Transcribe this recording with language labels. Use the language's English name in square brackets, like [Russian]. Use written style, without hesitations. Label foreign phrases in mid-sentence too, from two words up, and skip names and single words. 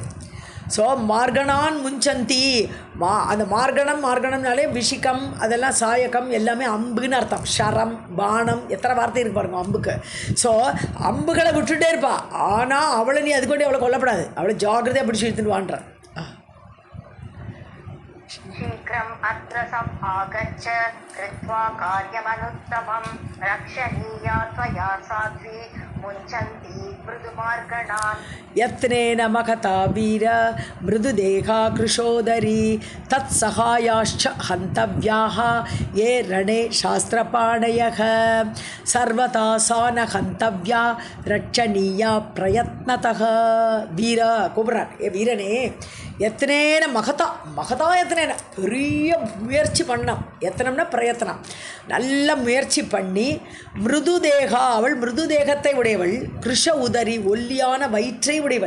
[Tamil] ஸோ [Sanskrit] मार्गणान् मुञ्चन्ति [Tamil] அந்த மார்கணம்னாலே விஷிகம் அதெல்லாம் சாயகம் எல்லாமே அம்புன்னு அர்த்தம். [Sanskrit] शरम् बाणम् [Tamil] எத்தனை வார்த்தை இருக்கு பாருங்க அம்புக்கு. ஸோ அம்புகளை விட்டுட்டே இருப்பா. ஆனால் அவளை நீ அதுக்கு வேண்டி அவளை கொல்லப்படாது, அவளை ஜாகிரதையாக பிடிச்சி எடுத்துடுவான்ற. [Sanskrit] शीघ्रम् अत्र सम् आगच्छ कृत्वा कार्यमनुत्तमं रक्षणीया त्वया साध्वी मुञ्चन्ति मृदुमार्गणान्. यत्नेन मखता वीर मृदुदेहा कृशोदरी तत्सहायाश्च हन्तव्याः ये रणे शास्त्रपाणयः सर्वथा सा न हन्तव्या रक्षणीया प्रयत्नतः. [Tamil] வீர கூப்பிட்றான், ஏ வீரனே [Sanskrit] यत्नेन महता [Tamil] எத்தனேன பெரிய முயற்சி பண்ணான். எத்தனம்னா பிரயத்தனம், நல்ல முயற்சி பண்ணி [Sanskrit] मृदु देहा [Tamil] அவள் மிருது தேகத்தை உடையவள். [Sanskrit] कृश उदरी [Tamil] ஒல்லியான வயிற்றை உடையவள்.